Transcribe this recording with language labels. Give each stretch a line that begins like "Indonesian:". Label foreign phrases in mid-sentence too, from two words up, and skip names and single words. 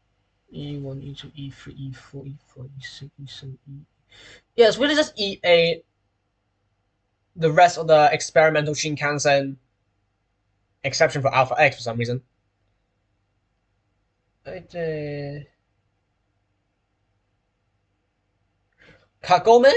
English: E1, E2, E3, E4, E5, E6, E7, E. Yeah, it's really just E8 the rest of the experimental Shinkansen, exception for Alpha X for some reason. Kagome?